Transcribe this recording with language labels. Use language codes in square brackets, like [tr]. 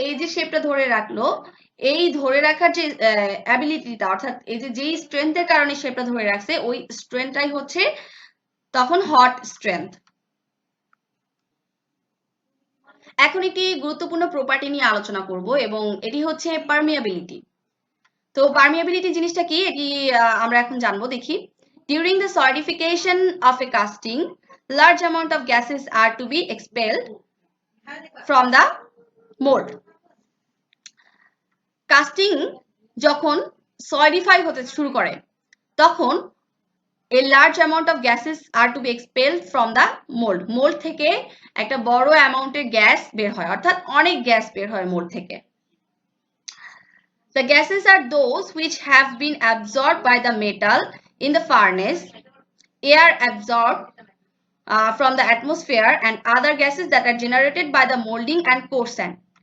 [bn] এই যে শেপটা ধরে রাখলো, এই ধরে রাখার যে অ্যাবিলিটিটা, অর্থাৎ এই যে যেই স্ট্রেংথের কারণে শেপটা ধরে রাখছে ওই স্ট্রেংথটাই হচ্ছে তখন হট স্ট্রেংথ। এখন একটি গুরুত্বপূর্ণ প্রপার্টি নিয়ে আলোচনা করব এবং এটি হচ্ছে পারমিয়াবিলিটি। তো পারমিয়াবিলিটি জিনিসটা কি এটি আমরা এখন জানবো, দেখি। [en] During the solidification of a casting, large amount of gases are to be expelled from the mold. [bn] Casting যখন সলিডিফাই হতে শুরু করে তখন [en] a large amount of gases are to be expelled from the mold. [bn] Mould থেকে একটা বড় অ্যামাউন্টের gas বের হয়, অর্থাৎ অনেক গ্যাস বের হয় মোল্ড থেকে। [en] The gases are those which have been absorbed by the metal in the furnace, air absorbed from the atmosphere, and other gases that are generated by the molding and core sand.